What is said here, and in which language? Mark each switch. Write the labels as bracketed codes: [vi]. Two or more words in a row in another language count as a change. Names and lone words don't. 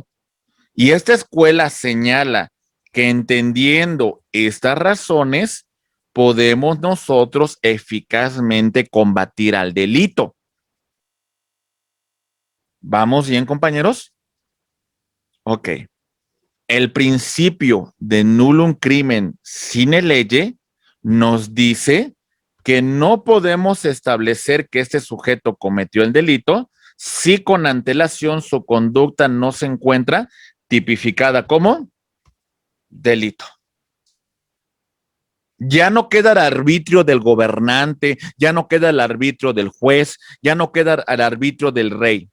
[es] Y esta escuela señala que entendiendo estas razones, podemos nosotros eficazmente combatir al delito. ¿Vamos bien, compañeros? Ok. El principio de [la] nullum crimen sine lege [es] nos dice que no podemos establecer que este sujeto cometió el delito si con antelación su conducta no se encuentra tipificada como delito. Ya no queda al arbitrio del gobernante, ya no queda al arbitrio del juez, ya no queda al arbitrio del rey.